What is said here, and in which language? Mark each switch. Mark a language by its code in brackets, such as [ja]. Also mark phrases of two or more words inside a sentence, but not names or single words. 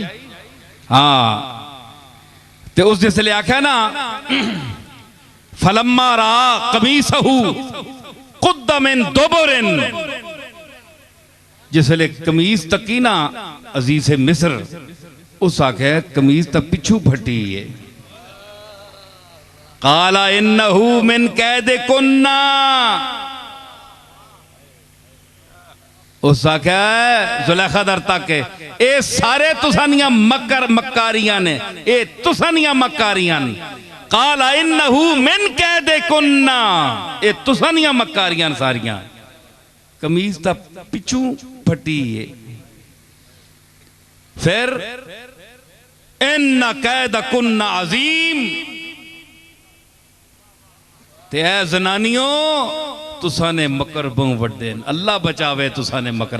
[pa] ਹਾਂ, ਤੇ ਉਸ ਜਿਸਲੇ ਆਖਿਆ ਨਾ [ar] فلما رأى قميصه قد من دبر, [pa] ਜਿਸਲੇ ਕਮੀਜ਼ ਤੱਕੀ ਨਾ ਅਜ਼ੀਜ਼ ਮਿਸਰ, ਉਸ ਆਖੇ ਕਮੀਜ਼ ਤੱਕ ਪਿੱਛੂ ਫਟੀ ਹੈ। [ar] قال إنه من كيدكن, [pa] ਉਸ ਆਖਿਆ ਜ਼ੁਲੈਖਾ ਦਰ ਤੱਕ ਏ ਸਾਰੇ ਤੁਸਾਨੀਆਂ ਮੱਕਾਰੀਆਂ ਨੇ, ਏ ਤੁਸਾਨੀਆਂ ਮੱਕਾਰੀਆਂ ਨੇ। [ar] قال إنه من كيدكن, [pa] ਏ ਤੁਸਾਨੀਆਂ ਮੱਕਾਰੀਆਂ ਸਾਰੀਆਂ। ਕਮੀਜ਼ ਤਾਂ ਪਿੱਛੂ ਫਟੀ ਹੈ। फिर [ar] إن كيدكن عظيم, [pa] ਤੇ ਐ ਜ਼ਨਾਨੀਓ ਤੁਸਾਂ ਨੇ ਮਕਰ ਬਹੁ ਵੱਡੇ, ਅੱਲਾਹ ਬਚਾਵੇ ਤੁਸਾਂ ਨੇ ਮਕਰਾਂ।